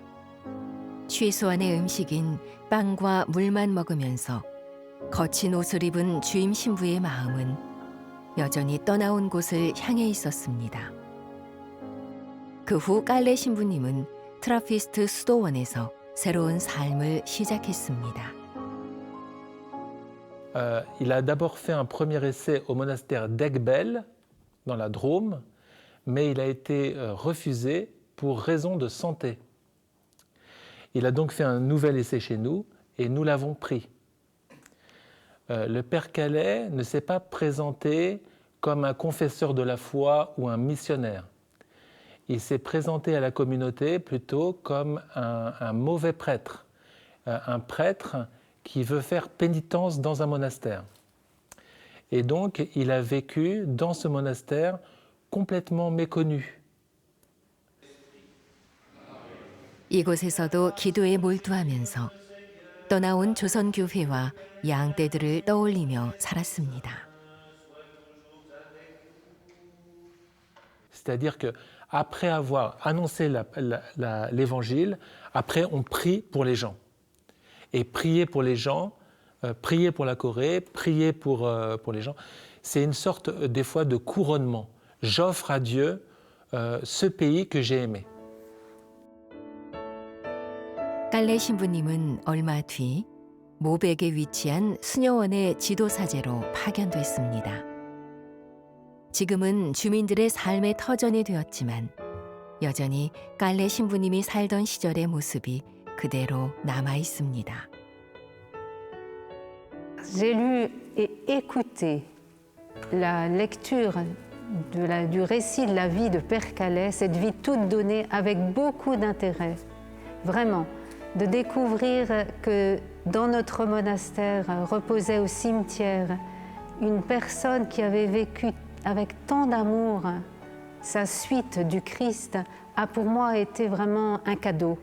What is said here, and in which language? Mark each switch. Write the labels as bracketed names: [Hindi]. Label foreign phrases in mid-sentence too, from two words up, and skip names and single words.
[Korean] 최소한의 음식인 빵과 물만 먹으면서 거친 옷을 입은 주임 신부의 마음은 여전히 떠나온 곳을 향해 있었습니다. 그 후 깔레 신부님은 트라피스트 수도원에서 새로운 삶을 시작했습니다. [French] Il a d'abord fait un premier essai au monastère d'Aiguebelle, dans la Drôme, mais il a été refusé pour raison de santé. Il a donc fait un nouvel essai chez nous et nous l'avons pris. Le père Calais ne s'est pas présenté comme un confesseur de la foi ou un missionnaire. Il s'est présenté à la communauté plutôt comme un mauvais prêtre, un prêtre qui veut faire pénitence dans un monastère. Et donc, il a vécu dans ce monastère complètement méconnu. [Korean] 이곳에서도 기도에 몰두하면서 떠나온 조선교회와 양떼들을 떠올리며 살았습니다. [French] C'est-à-dire qu'après avoir annoncé l'évangile, après on prie pour les gens. Et prier pour les gens, prier pour la Corée, prier pour les gens, c'est une sorte des fois de couronnement. J'offre à Dieu ce pays que j'ai aimé. [Korean] 깔레 신부님은 얼마 뒤 모백에 위치한 수녀원의 지도사제로 파견됐습니다. 지금은 주민들의 삶의 터전이 되었지만 여전히 깔레 신부님이 살던 시절의 모습이 그대로 남아 있습니다. [French] J'ai lu et écouté la lecture du récit de la vie de Père Calais, cette vie toute donnée avec beaucoup d'intérêt, vraiment, de découvrir que dans notre monastère reposait au cimetière une personne qui avait vécu avec tant d'amour sa suite du Christ, a pour moi été vraiment un cadeau.